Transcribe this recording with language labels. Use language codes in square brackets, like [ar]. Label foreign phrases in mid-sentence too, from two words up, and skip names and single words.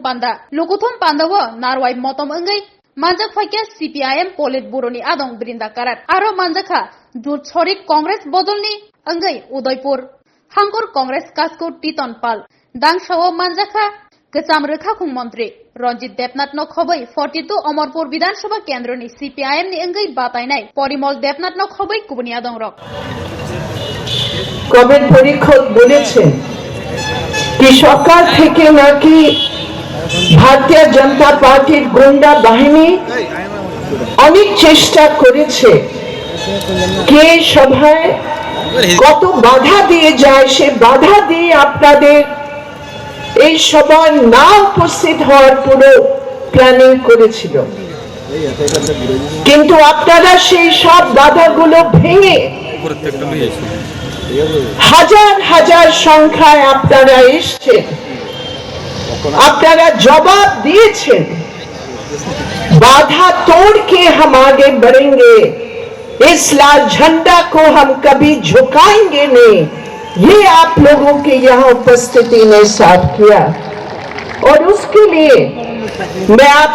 [trp] Panda wo narwai motom engai manjak phaikya CPIM Polit Buroni adong Brinda Karat aro manjakha Dutchorik Congress bodolni engai Udaipur Hangkor Congress Kasko Titon Pal Dangshawo manjakha Kecham Rekhakung Mantri Ranjit Debnath no khobai 42 Omorpur Bidhan Sabha Kendroni CPIM ni engai batainai Porimol Debnath no khobai kubuni adong rok [bn] কবির পরীক্ষক বলেছেন কি সরকার থেকে নাকি ভারতীয় জনতা পার্টির গুন্ডা বাহিনী অনেক চেষ্টা করেছে কে সভায় কত বাধা দিয়ে যায় সে বাধা দিয়ে আপনাদের এই সভায় না উপস্থিত হওয়ার পুরো প্ল্যানিং করেছিল কিন্তু আপনারা সেই সব বাধাগুলো ভেঙে হাজার হাজার সংখ্যায় আপনারা এসেছেন আপনারা জবাব দিয়েছেন [hi] बाधा तोड़ के हम आगे बढ़ेंगे इस लाल झंडा को हम कभी झुकाएंगे नहीं ये आप लोगों के यहाँ उपस्थिति ने साफ किया और उसके लिए मैं आप